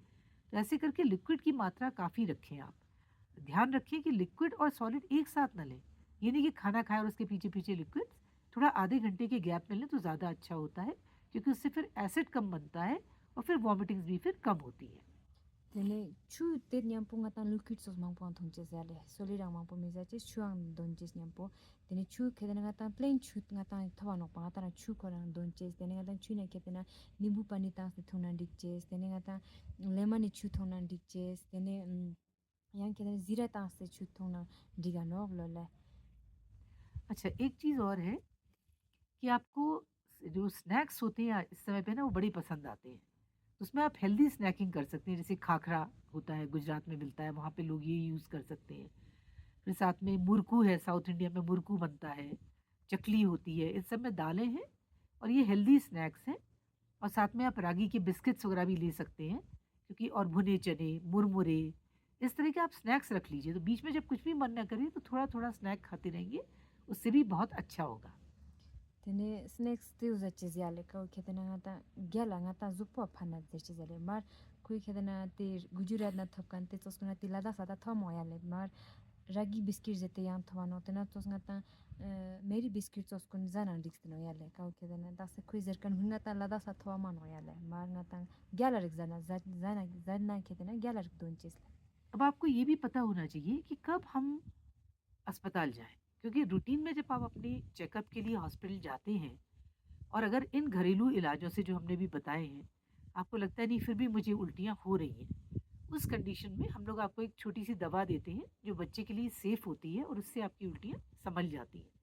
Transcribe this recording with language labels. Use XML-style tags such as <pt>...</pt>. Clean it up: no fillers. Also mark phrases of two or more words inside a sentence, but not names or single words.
<hi>तो ऐसे करके लिक्विड की मात्रा काफ़ी रखें आप। ध्यान रखें कि लिक्विड और सॉलिड एक साथ ना लें। ये नहीं कि खाना खाएँ और उसके पीछे-पीछे लिक्विड्स, थोड़ा आधे घंटे के गैप में लें तो ज़्यादा अच्छा होता है क्योंकि उससे फिर एसिड कम बनता है और फिर वॉमिटिंग्स भी फिर कम होती है।</hi> <lbj>tene chu te nyampo nga ta liquid sos mangpo ang thong ches yale solid ang mangpo mi za ches chu ang don ches nyampo tene chu kedena nga ta plain chu nga ta thawa no pa nga ta chu ko rang don ches tene nga ta chu ne ketena nimbu pani ta se thong nan dik ches tene nga ta lemon ni chu thong nan dik ches tene yang kedena zira ta se chu thong na diga no lo le</lbj> <hi>अच्छा, एक चीज़ और है कि आपको जो स्नैक्स होते हैं इस समय पे ना वो बड़े पसंद आते हैं। तो उसमें आप हेल्दी स्नैकिंग कर सकते हैं, जैसे खाखरा होता है, गुजरात में मिलता है, वहाँ पे लोग ये यूज़ कर सकते हैं। फिर साथ में मुरकू है, साउथ इंडिया में मुरकू बनता है, चकली होती है, इन सब में दालें हैं और ये हेल्दी स्नैक्स हैं। और साथ में आप रागी के बिस्किट्स वगैरह भी ले सकते हैं, क्योंकि और भुने चने, मुरमुरे, इस तरह के आप स्नैक्स रख लीजिए। तो बीच में जब कुछ भी मन ना करे तो थोड़ा-थोड़ा स्नैक खाते रहेंगे, उससे भी बहुत अच्छा होगा।</hi> <lbj>Tene snacks tiu za chizyale ka ukhetena ngata gyala ngata zupo phana chizyale mar kui khedena te gujurat na thopkan te toskuna tilada sada thomo yale mar ragi biscuit jete yang thwano tena tos ngata meri biscuit toskun zana dixteno yale ka ukhetena da se kui zerkan ngata lada sa thwama no yale mar ngata gyala rik zana zana khedena gyala rik don chisle</lbj> <hi>अब आपको ये भी पता होना चाहिए कि कब हम अस्पताल जाएँ, क्योंकि रूटीन में जब आप अपनी चेकअप के लिए हॉस्पिटल जाते हैं और अगर इन घरेलू इलाजों से जो हमने भी बताए हैं, आपको लगता है नहीं फिर भी मुझे उल्टियाँ हो रही हैं, उस कंडीशन में हम लोग आपको एक छोटी-सी दवा देते हैं, जो बच्चे के लिए सेफ होती है और उससे आपकी उल्टियाँ सँभल जाती हैं।</hi>